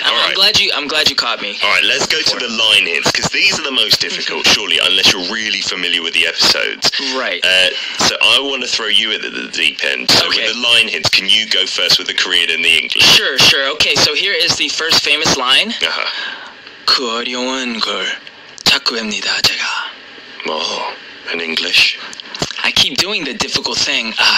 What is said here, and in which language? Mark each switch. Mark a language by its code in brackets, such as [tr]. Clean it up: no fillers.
[en] I'm glad you caught me. All right, let's go to the line hints, because these are the most difficult, surely, unless you're really familiar with the episodes. Right. So I want to throw you at the deep end. So with the line hints, can you go first with the Korean and the English? Sure. Okay, so here is the first famous line. [ko] 그 어려운 걸 자꾸 합니다, 제가. [en] Oh, in English. I keep doing the difficult thing.